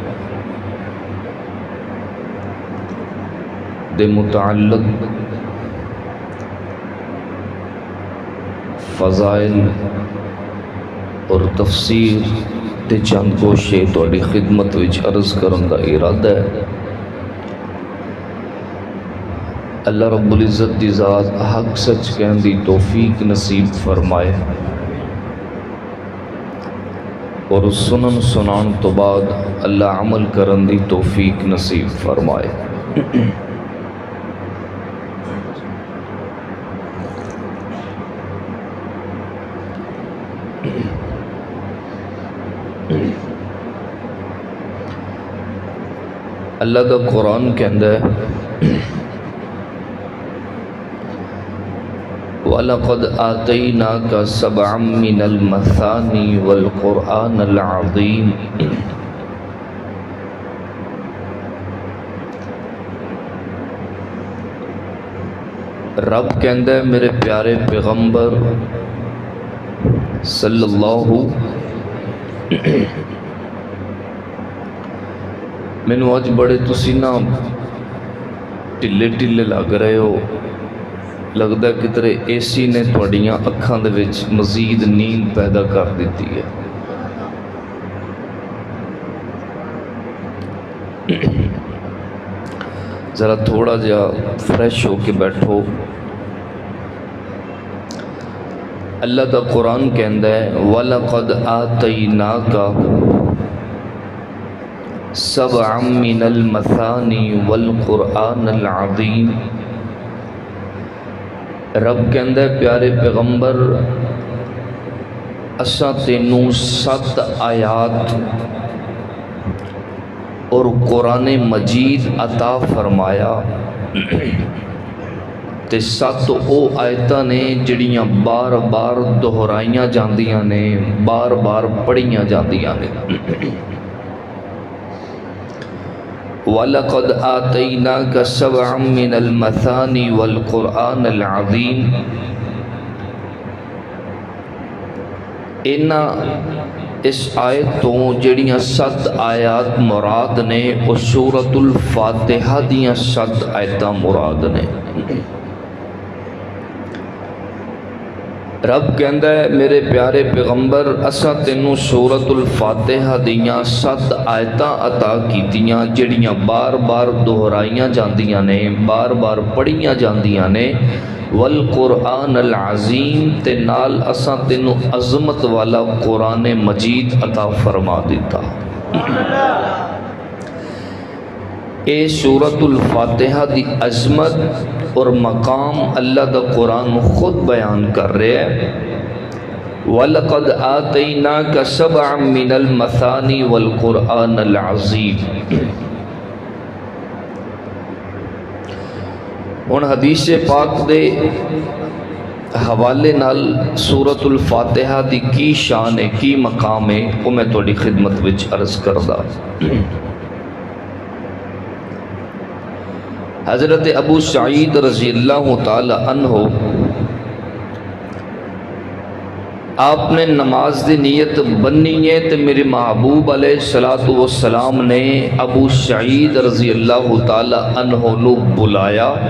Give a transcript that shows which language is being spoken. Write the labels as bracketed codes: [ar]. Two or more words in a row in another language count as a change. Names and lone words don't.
[pa] دے متعلق فضائل اور تفسیر تے چند گوشے تہاڈی خدمت وچ عرض کرن دا ارادہ ہے۔ اللہ رب العزت دی ذات حق سچ کہن دی توفیق نصیب فرمائے اور سنن سنان تو بعد اللہ عمل کرن دی توفیق نصیب فرمائے۔ اللہ دا قرآن کہندا ہے [ar] وَلَقَدْ آتَيْنَاكَ سَبْعًا مِّنَ الْمَثَانِي وَالْقُرْآنَ الْعَظِيمِ۔ [pa] رب کہندا ہے میرے پیارے پیغمبر صلی اللہ مینوں اج بڑے تسی نا ٹلے ٹلے لگ رہے ہو، لگتا ہے کدھرے اے سی نے تھوڑیاں اکھاں دے وچ مزید نیند پیدا کر دیتی ہے۔ ذرا تھوڑا جا فریش ہو کے بیٹھو۔ اللہ دا قرآن کہندا ہے [ar] وَلَقَدْ آتَيْنَاكَ سَبْعًا مِّنَ الْمَثَانِي وَالْقُرْآنَ الْعَظِيمِ۔ [pa] رب کہندا ہے پیارے پیغمبر اساں تینوں 7 آیات اور قرآن مجید عطا فرمایا تے 7 او آیتاں نے جڑیاں بار بار دہرائیاں جاندیاں نے، بار بار پڑھیاں جاندیاں نے۔ [ar] وَلَقَدْ آتَيْنَاكَ سَبْعًا مِّنَ الْمَثَانِي وَالْقُرْآنَ الْعَظِيمِ۔ [pa] اس آیت تو جڑیاں 7 آیات مراد نے وہ سورۃ الفاتحہ دیاں 7 آیتاں مراد نے۔ رب کہندا ہے میرے پیارے پیغمبر اساں تینوں سورۃ الفاتحہ دیاں 7 آیتاں عطا کیتیاں جڑیاں بار بار دہرائیاں جاندیاں نے، بار بار پڑھیاں جاندیاں نے۔ والقرآن العظیم تے نال اساں تینوں عظمت والا قرآن مجید عطا فرما دیتا۔ اے سورۃ الفاتحہ دی عظمت اور مقام اللہ دا قرآن خود بیان کر رہے ہیں۔ [ar] وَلَقَدْ آتَيْنَاكَ سَبْعًا مِّنَ الْمَثَانِي وَالْقُرْآنَ الْعَظِيمِ۔ [pa] ہن حدیث پاک دے حوالے نال سورۃ الفاتحہ دی کی شان ہے، کی مقام ہے، وہ میں تھوڑی خدمت وچ عرض کردہ۔ حضرت ابو سعید رضی اللہ تعالی عنہ آپ نے نماز دی نیت بننی ہے تو میرے محبوب علیہ السلام نے ابو سعید رضی اللہ تعالی عنہ نو بلایا۔